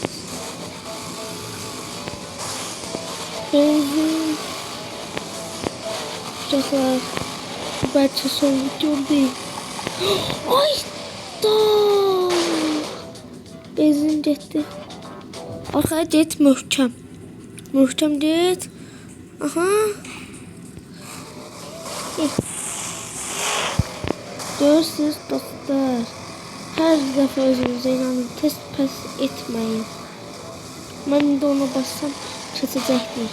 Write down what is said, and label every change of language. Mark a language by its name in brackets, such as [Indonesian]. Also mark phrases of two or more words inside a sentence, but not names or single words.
[Turkish] Benzin. Uçaklar. Belki son video değil. Ay da. Benzin gitti. [Azerbaijani] Arkaya get möhkəm. Möhkəm get. Aha. Görürsünüz dostlar. Her dəfə özünüzə inanın, test pes etməyin. Mən indi ona bassam keçəcəkdir.